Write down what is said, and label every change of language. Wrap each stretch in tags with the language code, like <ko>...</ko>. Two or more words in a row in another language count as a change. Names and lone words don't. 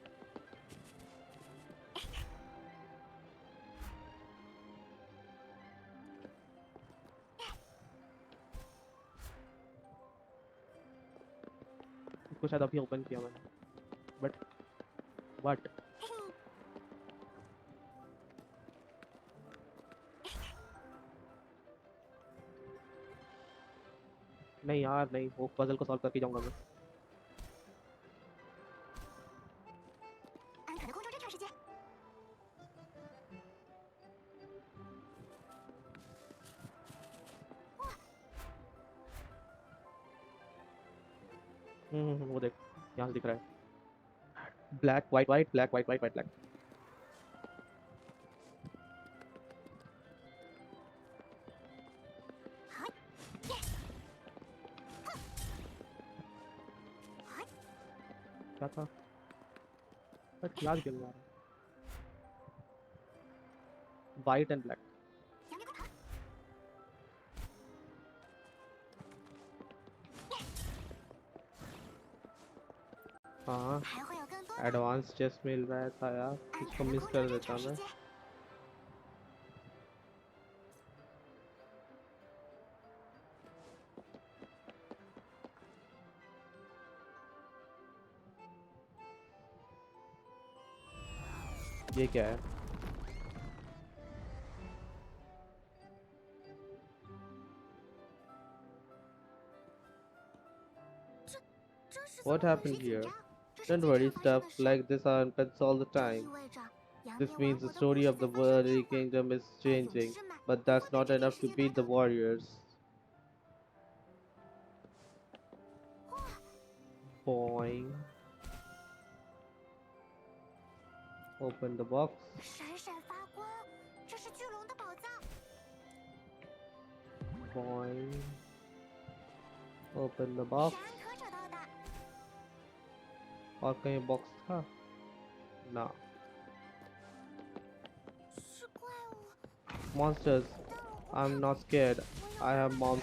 <hi>कुछ शायद अभी ओपन किया मैंने,</hi> <en>but what?</en> <hi>नहीं यार नहीं, वो पजल को सॉल्व करके जाऊंगा मैं।</hi> <zh>安可的空中侦察时间。</zh> <hi>वो देख यहाँ से दिख रहा है।</hi> <en>black white white black white white white black.</en> <hi>क्या था? बट याद क्यों नहीं आ रहा?</hi> <en>white and black.</en> <zh>杨面快跑！</zh> <hi>हाँ</hi> <zh>还会有更多的。</zh> <en>advance chest</en> <hi>मिल रहा था यार,</hi> <zh>安</zh> <hi>इसको</hi> <zh>可的</zh> <hi>मिस</hi> <zh>空</zh> <hi>कर</hi> <zh>中侦</zh> <hi>देता</hi> <zh>察时</zh> <hi>मैं।</hi> <zh>间。</zh> <hi>ये क्या है?</hi> <en>What happened here? Don't worry, stuff like this happens all the time. This means the story of the Wuthering Kingdom is changing, but that's not enough to beat the warriors. Boing. Open the box.</en> <zh>闪闪发光，这是巨龙的宝藏。</zh> <en>Boing. Open the box.</en> <zh>是安可找到的。</zh> <hi>और कहीं बॉक्स था ना?</hi> <zh>是怪物。</zh> <en>Monsters. I'm not scared. I have moms.</en>